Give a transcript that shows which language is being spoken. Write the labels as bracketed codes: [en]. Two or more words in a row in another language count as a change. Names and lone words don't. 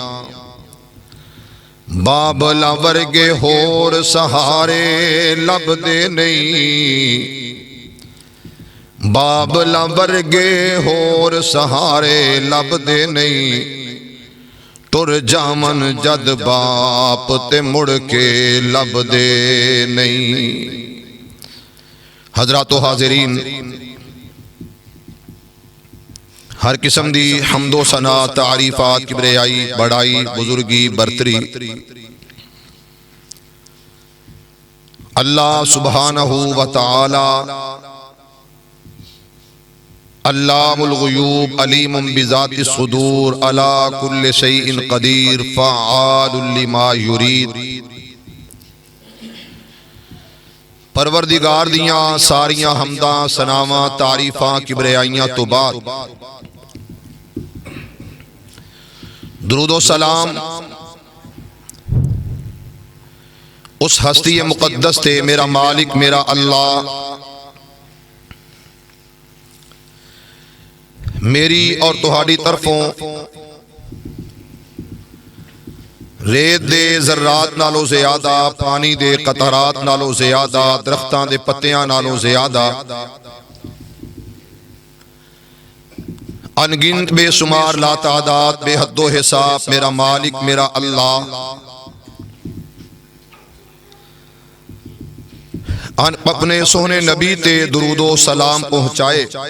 [pa] بابلا ورگے ہور سہارے لب دے نہیں، بابلا ورگے ہور سہارے لب دے نہیں، ٹر جامن جد باپ تے مڑ کے لب دے نہیں. حضرات و حاضرین، ہر قسم دی حمد و ثنا تعریفات کبریائی بڑائی بزرگی برتری [ar] اللہ سبحانہ و تعالی علام الغیوب علیم بذات الصدور علی کل شیء قدیر فعال لما یرید. [pa] پروردگار دیاں ساریاں حمداں ثناواں تعریفاں کبریائیاں تو بعد درود و سلام اس ہستی مقدس تے میرا مالک میرا اللہ میری اور تہاڈی طرفوں ریت دے ذرات نالو زیادہ، پانی دے قطرات نالو زیادہ، درختاں دے پتیاں نالو زیادہ، انگنت بے شمار لا تعداد بے حد و حساب میرا مالک میرا اللہ اپنے سونے نبی تے درود و سلام پہنچائے.